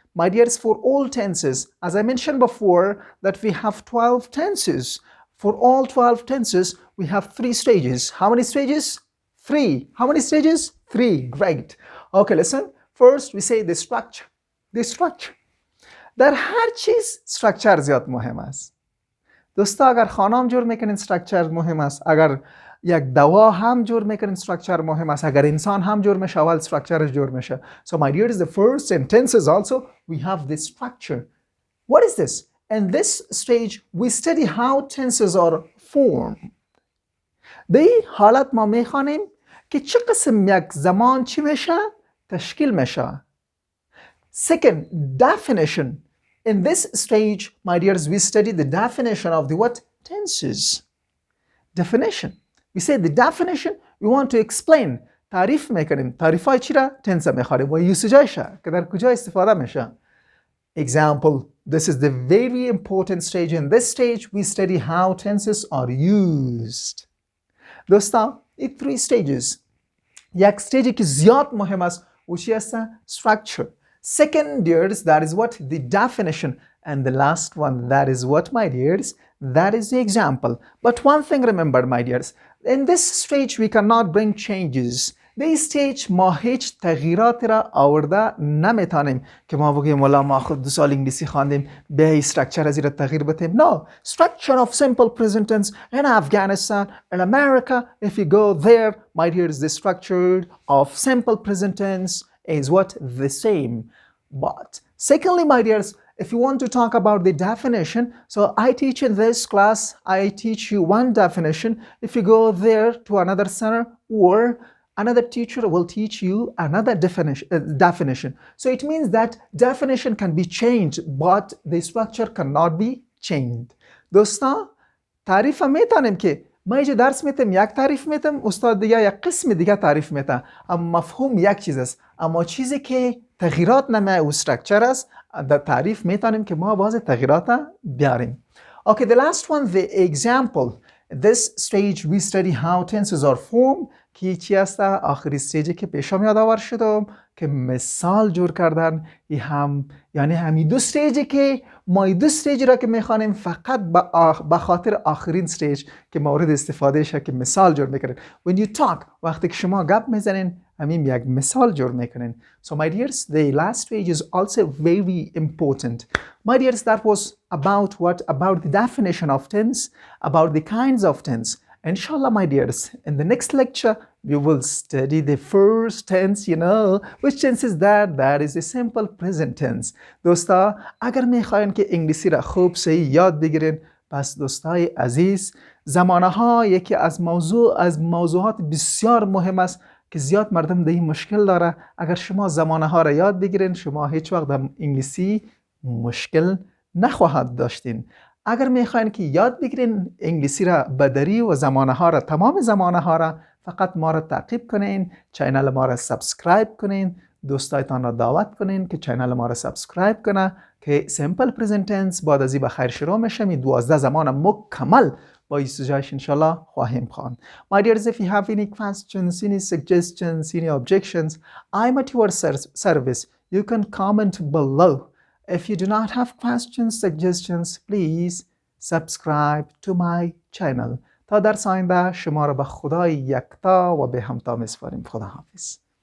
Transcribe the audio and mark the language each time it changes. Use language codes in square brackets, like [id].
[en] My dears, for all tenses, as I mentioned before, that we have 12 tenses. For all 12 tenses, we have 3 stages. How many stages? 3. How many stages? 3. Great. Okay, listen. First, we say the structure. The structure. [fa] در هر چیز structure زیاد مهم است. دوستا اگر خانم جور میکنین structure مهم است. اگر یک دوا هم جور میکنه استراکچر مهم است. اگر انسان هم جور میشه اول استراکچرش جور میشه. [en] So my dears, the first sentences also we have this structure. What is this? In this stage we study how tenses are formed. [fa] در این حالت ما میخوانیم که چه قسم یک زمان چی میشه؟ تشکیل میشه. [en] Second, definition. In this stage, my dears, we study the definition of the what? Tenses. Definition. We say the definition, we want to explain. [fa] تعریف میکنیم. تعریف های چی را؟ تنس میخوانیم و یوسیجایش که در کجا استفاده میشه. [en] Example, this is the very important stage. In this stage, we study how tenses are used. [fa] دوستان، این 3 stages. یک stage که زیاد مهم است و چی است؟ Structure. [en] Second, dears, that is what? The definition. And the last one, that is what, my dears? That is the example. But one thing remember, my dears, in this stage we cannot bring changes. This stage [fa] ما هیچ تغییرات را آورده نمیتونیم که ما بگیم والا ما خود 2 سال انگلیسی خواندیم به استراکچر از این تغییر بدیم. [en] No, structure of simple present tense in Afghanistan, in America, if you go there, my dears, the structure of simple present tense is what? The same. But secondly, my dears, if you want to talk about the definition, so I teach in this class, I teach you one definition. If you go there to another center or another teacher will teach you another definition. So it means that definition can be changed, but the structure cannot be changed. [fa] دوستان، تعریف میتونیم که ما اینجا درس میتم یک تعریف میتم، استاد دیگه یک قسم دیگه تعریف میتم، اما مفهوم یک چیز است. اما چیزی که تغییرات نمیه او استراکچر است، در تعریف میتونیم که ما باز تغییرات بیاریم. [en] Okay, the last one, the example. This stage we study how tenses are formed. [fa] که چی است؟ آخری استیجی که پیشم یادآور شدم که مثال جور کردن. یعنی همین 2 استیجی که ما 2 استیج را که میخوانیم فقط به خاطر آخرین استیج که مورد استفاده شه که مثال جور میکنین. [en] When you talk، [fa] وقتی که شما گپ میزنین همین یک مثال جور میکنین. [en] So my dears, the last stage is also very important. My dears, that was about what? About the definition of tense, about the kinds of tense. Inshallah, my dears, in the next lecture, we will study the first tense, which tense is that? That is the simple present tense. [fa] دوستا، اگر میخواین که انگلیسی را خوب صحیح یاد بگیرین، پس دوستای عزیز، زمانه ها یکی از موضوعات بسیار مهم است که زیاد مردم در این مشکل داره. اگر شما زمانه ها را یاد بگیرین، شما هیچ وقت در انگلیسی مشکل نخواهد داشتین. اگر میخواین که یاد بگیرین انگلیسی را بدری و زمانه ها را، تمام زمانه ها را، فقط ما را تعقیب کنین، چینل ما را سابسکرایب کنین، دوستایتان را دعوت کنین که چینل ما را سابسکرایب کنه که سیمپل پرزنت تنس بعد از این بخیر شروع میشه. می 12 زمان مکمل با استجایش انشالله خواهیم خواند. [en] My dears, if you have any questions, any suggestions, any objections, I'm at your service. You can comment below. If you do not have questions, suggestions, please subscribe to my channel. [fa] تا در آینده شما را به خدای یکتا و به همتا میسپاریم. خدا حافظ.